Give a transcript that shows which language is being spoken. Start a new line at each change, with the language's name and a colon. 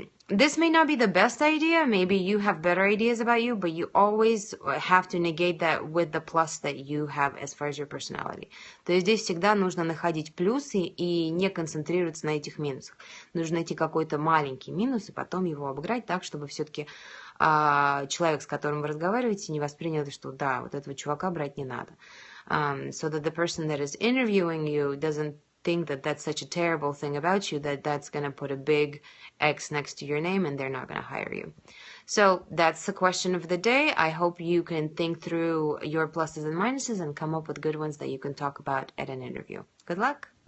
English: This may not be the best idea, maybe you have better ideas about you, but you always have to negate that with the plus that you have as far as your personality.
Russian: То есть здесь всегда нужно находить плюсы и не концентрироваться на этих минусах. Нужно найти какой-то маленький минус и потом его обыграть так, чтобы все-таки человек, с которым вы разговариваете, не воспринял, что да, вот этого чувака брать не надо.
English: so that the person that is interviewing you doesn't think that that's such a terrible thing about you, that that's going to put a big X next to your name and they're not going to hire you. So that's the question of the day. I hope you can think through your pluses and minuses and come up with good ones that you can talk about at an interview. Good luck.